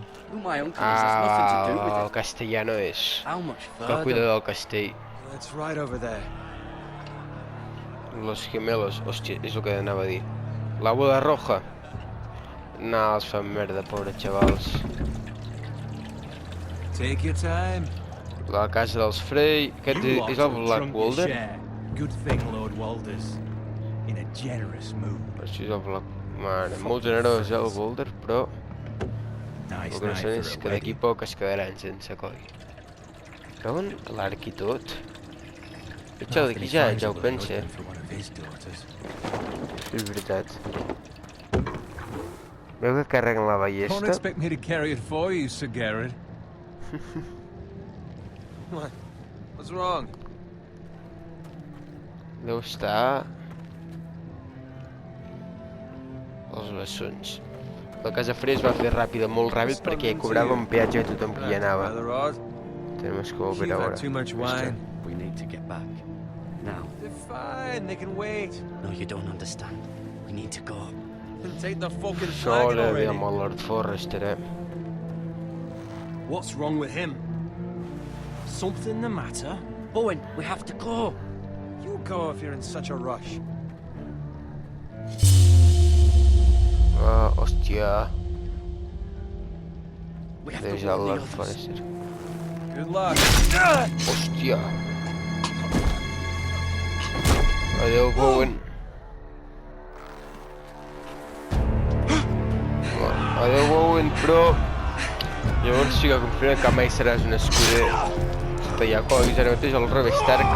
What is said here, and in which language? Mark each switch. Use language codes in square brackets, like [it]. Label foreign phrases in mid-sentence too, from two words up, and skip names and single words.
[en] Who my uncle is has nothing to do [ca] El [en] with it. [ca] castellano és. [en] How much [ca] Cal cuidar [en] further? [ca] del castell. [en] It's right over there. [es] Los gemelos, [ca] hòstia, és el que anava a dir. [es] La boda roja. [ca] No, els fan merda, pobres xavals. [en] Take your time. [ca] La casa dels Frey. Aquest és el Black Walder? [en] Good thing, Lord Walders. In a generous mood. [ca] Això és el Black... Mare, molt generós el Walder, però... El que no sé és que d'aquí poc es quedaran sense coll. Veuen l'arc i tot? Això d'aquí ja ho pensa. És veritat. Veu que carreguen la [en] Don't [ca] ballesta? [en] expect me to carry it for you, Sir Garrett. What? What's wrong? [ca] Deu estar... Els bessons. La casa Frey es va fer ràpida, molt ràpid, perquè cobrava un peatge a tothom que hi anava. [en] Brother Rod? [es] Tenemos que volver [en] You've [es] ahora. [en] had too much wine. We need to get back. Now. They're fine, they can wait. No, you don't understand. We need to go. Then take the fucking [ca] Això [en] flagon [ca] li [en] already. [ca] diem al Lord Forrester, [en] What's wrong with him? Something the matter? Bowen, we have to go. You go if you're in such a rush. [ca] Ah, hòstia. [en] We have to [ca] Deixa el [en] warn the [ca] Lord [en] others. [ca] Forrester. [en] Good luck. [ca] Hòstia. Adéu, Bowen. Adéu, Bowen, però... Llavors sí que confirma que mai seràs un escuder. Sota hi ha colls, ara mateix el Robert Stark.